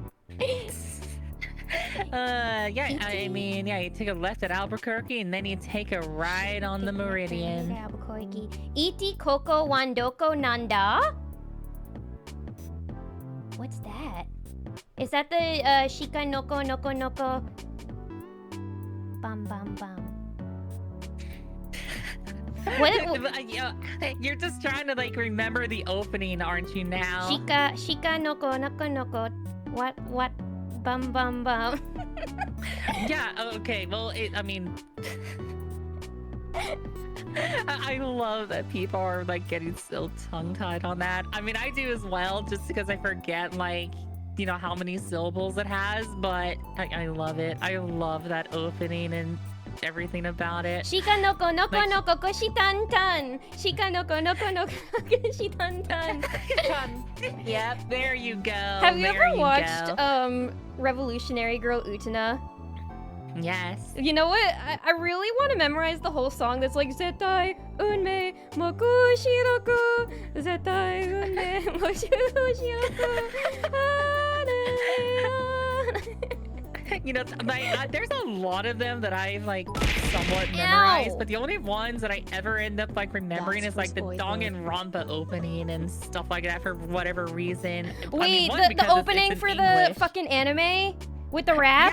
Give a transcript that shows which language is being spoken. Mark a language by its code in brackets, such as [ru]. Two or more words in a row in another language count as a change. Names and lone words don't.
[en] Yeah, I mean, yeah, you take a left at Albuquerque and then you take a right on the Meridian. [ja] Albuquerque. いち ここ わんどこ なんだ? [en] What's that? Is that the [ja] しか のこ のこ のこ? Bam bam bam. [en] You're just trying to like remember the opening, aren't you now? [ja] しか のこ のこ のこ. [en] What? Bum bum bum. Yeah, okay, well, I mean... I love that people are like getting so tongue-tied on that. I mean, I do as well, just because I forget like, you know, how many syllables it has, but I love it. I love that opening and everything about it. [ja] しか のこ のこ のこ こしたん たん. しか のこ のこ のこ こしたん たん. [en] Yep, there you go. Have you ever watched Revolutionary Girl Utena? Yes. You know what? I really want to memorize the whole song that's like [ja] 絶対 運命 黙示録 絶対 運命 黙示録. [en] You know, there's a lot of them that I've like somewhat memorized, but the only ones that I ever end up like remembering is like the Danganronpa opening and stuff like that for whatever reason. Wait, the opening for the fucking anime with the rap?